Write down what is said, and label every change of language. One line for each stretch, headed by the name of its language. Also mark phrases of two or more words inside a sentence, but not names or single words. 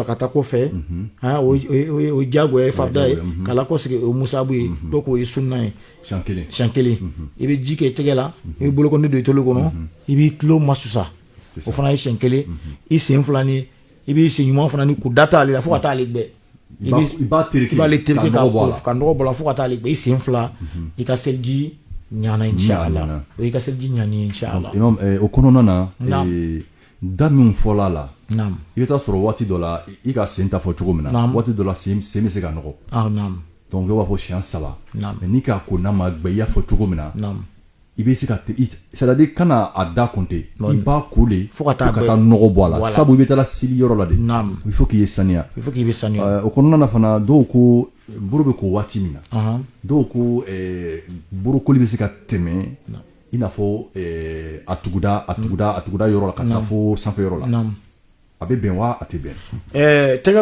Bambara: ka taa kɔfɛ o ye jagoya ye farida ye k'a lakɔsegi o musabu ye donc o ye sunna ye siɲɛ kelen i bɛ ji kɛ i tɛgɛ la i bɛ bolokɔni don i tolo kɔnɔ i b'i tulo masusa o fana ye siɲɛ kelen i sen fila ni i b'i sen ɲuman fana ni k'u da t'ale la fo ka t'ale gbɛ i b'ale tereke ka nɔgɔ bɔ la fo ka t'ale gbɛ i sen fila i ka seliji ɲana inshallah o y'i ka seliji ɲani inshallah o kɔnɔna na da min fɔla la i bɛ taa sɔrɔ waati dɔ la i ka sen ta fɔ cogo min na waati dɔ la sen bɛ se ka nɔgɔ donc i b'a fɔ siɲɛ 3 mais n'i k'a ko n'a ma gbɛ i y'a fɔ cogo min na i bɛ se ka
French: c'est à dire
Bambara: kana a da compter i b'a ko de fo ka taa nɔgɔ bɔ a la sabu i bɛ taa seli yɔrɔ la de
French: il faut
Bambara: k'i ye saniya o kɔnɔna na fana dɔw ko buru bɛ ko waati min na dɔw ko burukoli bɛ se ka tɛmɛ i n'a fɔ a tuguda yɔrɔ la ka taa fo sanfɛ yɔrɔ la a bɛ bɛn wa a tɛ bɛn